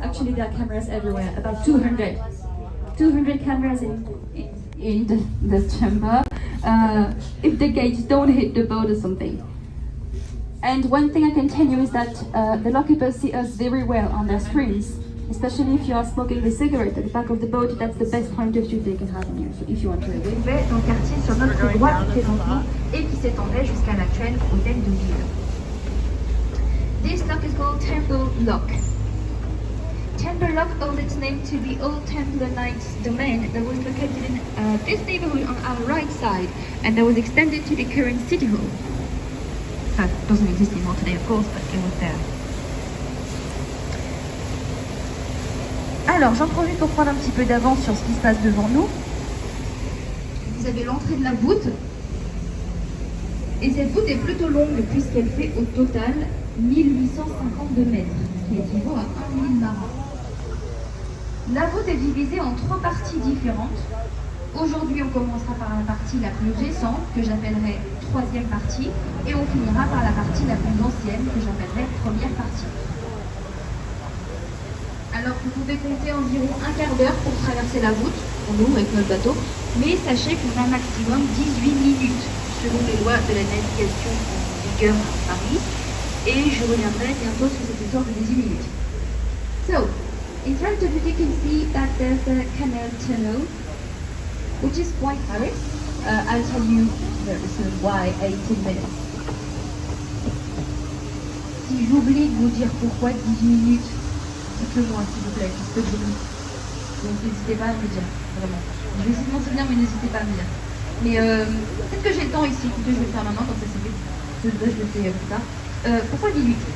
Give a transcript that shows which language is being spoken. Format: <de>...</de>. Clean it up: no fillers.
<en>Actually, there are cameras everywhere, about 200 cameras in the chamber, if the gates don't hit the boat or something. And one thing I can tell you is that the lockkeepers see us very well on their screens, especially if you are smoking a cigarette at the back of the boat. That's the best point of view they can have on you, so if you want to avoid.</en> <fr>On va dans le quartier sur notre droite présentement et qui s'étendait jusqu'à l'actuel hôtel de ville.</fr> <en>This lock is called Temple Lock. Temple Lock owed its name to the old Templar Knights domain that was located in this neighborhood on our right side, and that was extended to the current city hall. That doesn't exist anymore today, of course, but it was there.</en> <fr>Alors, j'en profite pour prendre un petit peu d'avance sur ce qui se passe devant nous. Vous avez l'entrée de la voûte. Et cette voûte est plutôt longue puisqu'elle fait au total 1852 mètres, qui équivaut à 1000 marins. La voûte est divisée en 3 parties différentes. Aujourd'hui, on commencera par la partie la plus récente, que j'appellerai troisième partie, et on finira par la partie la plus ancienne, que j'appellerai première partie. Alors vous pouvez compter environ un quart d'heure pour traverser la voûte, pour nous avec notre bateau, mais sachez qu'on a maximum 18 minutes selon les lois de la navigation en vigueur à Paris, et je reviendrai bientôt sur cette histoire de 18 minutes.</fr> <en>So, in front of you you can see that there's a canal tunnel, which is quite high. I'll tell you very soon why 18 minutes.</en> <fr>Si j'oublie de vous dire pourquoi 18 minutes, dites-le moi s'il vous plaît, puisque je lis. Donc n'hésitez pas à me dire, vraiment. Je vais essayer de m'en souvenir, mais n'hésitez pas à me dire. Mais peut-être que j'ai le temps ici, écoutez, je vais le faire maintenant, comme ça c'est vite. Je le fais plus tard. Pourquoi 18?</fr>